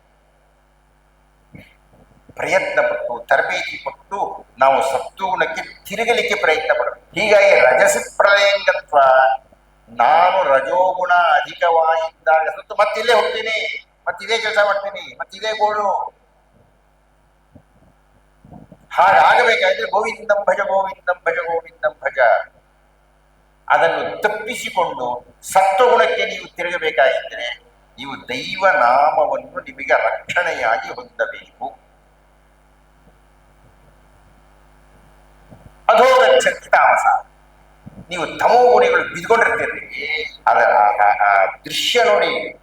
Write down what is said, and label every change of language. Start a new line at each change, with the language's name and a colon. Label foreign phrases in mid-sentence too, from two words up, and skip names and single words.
Kannada: ಪ್ರಯತ್ನ ಪಟ್ಟು ತರಬೇತಿ ಕೊಟ್ಟು ನಾವು ಸತ್ವಗುಣಕ್ಕೆ ತಿರುಗಲಿಕ್ಕೆ ಪ್ರಯತ್ನ ಪಡಬೇಕು. ಹೀಗಾಗಿ
Sanskrit: ರಜಸ ಪ್ರಲಯಂಗತ್ವ,
Kannada: ನಾನು ರಜೋಗುಣ ಅಧಿಕವಾಗಿದ್ದಾಗ ಸತ್ತು ಮತ್ತಿಲ್ಲೇ ಹೋಗ್ತೀನಿ, ಮತ್ತಿದೇ ಕೆಲಸ ಮಾಡ್ತೀನಿ, ಮತ್ತಿದೇ ಗೋಳು.
Sanskrit: ಹಾಗಾಗಬೇಕಾದ್ರೆ ಗೋವಿಂದಂ ಭಜ ಗೋವಿಂದಂ ಭಜ ಗೋವಿಂದಂ ಭಜ.
Kannada: ಅದನ್ನು ತಪ್ಪಿಸಿಕೊಂಡು ಸತ್ವಗುಣಕ್ಕೆ ನೀವು ತಿರುಗಬೇಕಾಗಿದ್ದರೆ ನೀವು ದೈವ ನಾಮವನ್ನು ನಿಮಗೆ ರಕ್ಷಣೆಯಾಗಿ ಹೊಂದಬೇಕು.
Sanskrit: ಅಧೋಗಚ್ಚಂತಿ ತಾಮಸ.
Kannada: ನೀವು ತಮೋ ಗುಣಿಗಳು ಬಿದ್ಕೊಂಡಿರ್ತೀರಿ. ಅದರ ದೃಶ್ಯ ನೋಡಿ.